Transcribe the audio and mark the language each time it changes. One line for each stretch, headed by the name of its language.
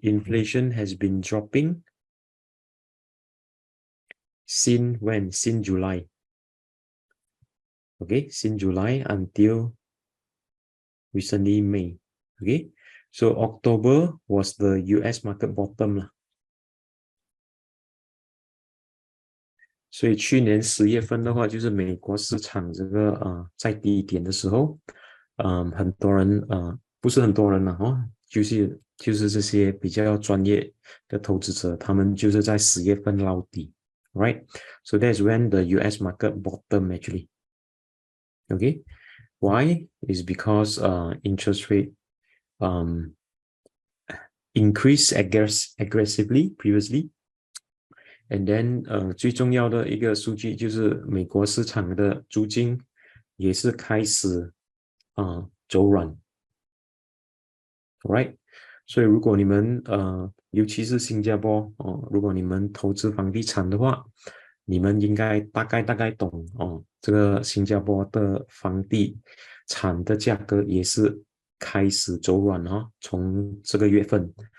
English: Inflation has been dropping since when? Since July. Okay, since July until recently May. Okay, so October was the US market bottom 啦。
Chinese: 所以去年10月份的话，就是美国市场这个在低点的时候，很多人不是很多人就是这些比较专业的投资者，他们就是在10月份捞底 ，right?
English: So that's when the US market bottom actually. Okay, why? Is because interest rate increased aggressively previously. And then
Chinese: 最重要的一个数据就是美国市场的租金也是开始走软 ，right？所以如果你们尤其是新加坡如果你们投资房地产的话，你们应该大概懂这个新加坡的房地产的价格也是开始走软从这个月份。